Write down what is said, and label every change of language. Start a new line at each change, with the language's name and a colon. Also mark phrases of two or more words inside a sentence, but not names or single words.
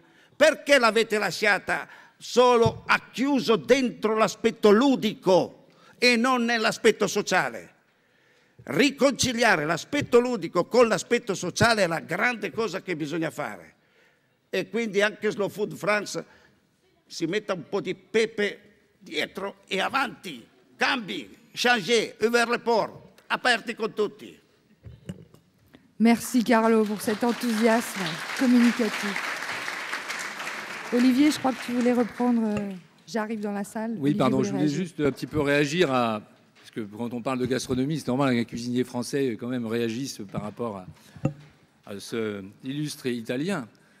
Italian: Perché l'avete lasciata solo chiuso dentro l'aspetto ludico e non nell'aspetto sociale? Riconciliare l'aspetto ludico con l'aspetto sociale è la grande cosa che bisogna fare. E quindi anche Slow Food France si metta un po' di pepe dietro e avanti, cambi,
French: changer, ouvrir le porte.
Italian: aperti con tutti.
French: Merci Carlo pour cet enthousiasme communicatif. Olivier, je crois que tu voulais reprendre. J'arrive dans la salle. Oui, Olivier pardon, je voulais réagir. juste un petit peu réagir à. Parce que quand on parle de gastronomie, c'est normal qu'un cuisinier français quand même réagisse par rapport à ce illustre italien.